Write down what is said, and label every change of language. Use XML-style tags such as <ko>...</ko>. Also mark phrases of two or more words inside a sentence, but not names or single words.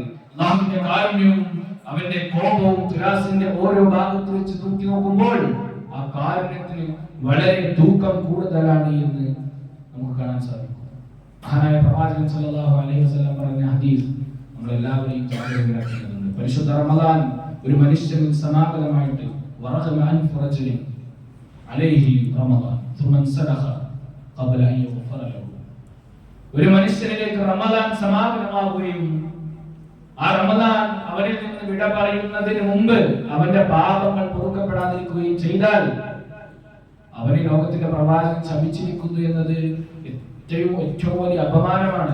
<ml>അല്ലാഹുവിന്റെ കാരുണ്യവും അവന്റെ കോപവും തുലാസിന്റെ ഓരോ ഭാഗത്ത് വെച്ച് തൂക്കി നോക്കുമ്പോൾ ആ കാരുണ്യത്തിന് വളരെ തൂക്കം കൂടുതലാണ് എന്ന് നമുക്ക് കാണാൻ സാധിക്കും. മഹാനായ പ്രവാചകൻ</ml> <ar>صلى الله عليه وسلم</ar> <ml>പറഞ്ഞ ഹദീസ് നമ്മൾ എല്ലാവരെയും ചർച്ചയാക്കേണ്ടതുണ്ട്. പരിശുദ്ധ റമദാൻ ഒരു മനുഷ്യനിൽ സമാഗതമായിട്ട്</ml> <ar>ورغم أنف رجل عليه رمضان ثم انسلخ قبل ان يغفر له,</ar> <ml>ഒരു മനുഷ്യനിലേക്ക് റമദാൻ സമാഗതമാവുകയും ആ റമദാൻ അവരിൽ നിന്ന് വിട പറയുന്നതിന് മുമ്പ് അവന്റെ പാപങ്ങൾ പൊറുക്കപ്പെടാതിരിക്കുകയും ചെയ്താൽ അവനെ ലോകത്തിന്റെ പ്രവാചകൻ ശപിച്ചിരിക്കുന്നു എന്നത് ഏറ്റവും വലിയ അപമാനമാണ്.</ml>